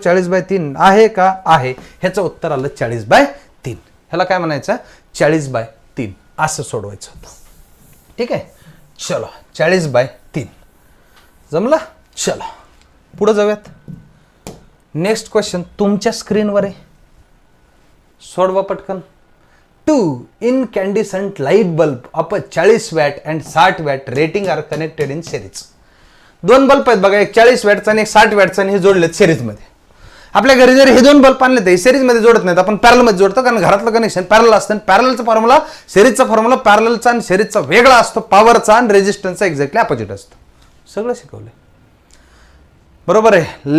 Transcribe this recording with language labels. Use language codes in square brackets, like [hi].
[mr] 40/3 आहे का? आहे. ह्याचं उत्तर आलं 40/3. ह्याला काय म्हणायचं? 40/3 असं सोडवायचं होतं. ठीक आहे, चलो 40/3 जमला. चलो पुढे जाऊयात. नेक्स्ट क्वेश्चन तुमच्या स्क्रीनवर आहे, सोडवा पटकन. [en] 2 incandescent light bulb of a 40 watt and 60 watt rating are connected in series. [mr] दोन बल्ब आहेत बघा, एक 40 वॅटचा आणि एक 60 वॅटचा, आणि हे जोडलेत सिरीज मध्ये. आपल्या घरी जर हे दोन बल्ब आणले तर सिरीज मध्ये जोडत नाहीत, आपण पॅरल मध्ये जोडतो, कारण घरातलं कनेक्शन पॅरल असतं. पॅरलचा फॉर्म्युला सिरीजचा फॉर्म्युला पॅरलचा आणि सिरीजचा वेगळा असतो. पॉवरचा आणि रेजिस्टन्सचा एक्झॅक्टली अपोजिट असतो. सगळं शिकवलंय बरोबर आहे.